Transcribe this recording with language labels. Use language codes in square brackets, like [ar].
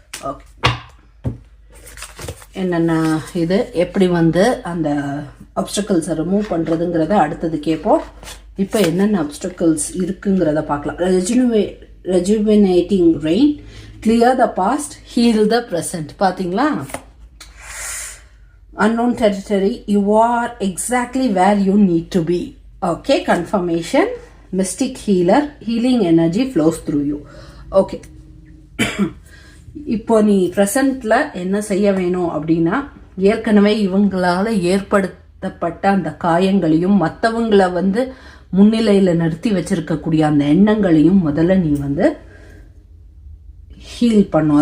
[ta] Okay, என்னென்ன இது எப்படி வந்து அந்த அப்டக்கிள்ஸை ரிமூவ் பண்ணுறதுங்கிறத அடுத்தது கேட்போம். இப்போ என்னென்ன அப்டக்கிள்ஸ் இருக்குங்கிறத பார்க்கலாம். [en] Rejuvenating rain, clear the past, heal the present. பார்த்தீங்களா? unknown territory, you are exactly where you need to be. Okay, confirmation, mystic healer, healing energy flows through you. Okay. [ta] இப்போ நீ ப்ரெசண்ட்ல என்ன செய்ய வேணும் அப்படின்னா, ஏற்கனவே இவங்களால ஏற்படுத்தப்பட்ட அந்த காயங்களையும் மற்றவங்களை வந்து முன்னிலையில் நிறுத்தி வச்சிருக்கக்கூடிய அந்த எண்ணங்களையும் முதல்ல நீ வந்து ஹீல் பண்ணும்.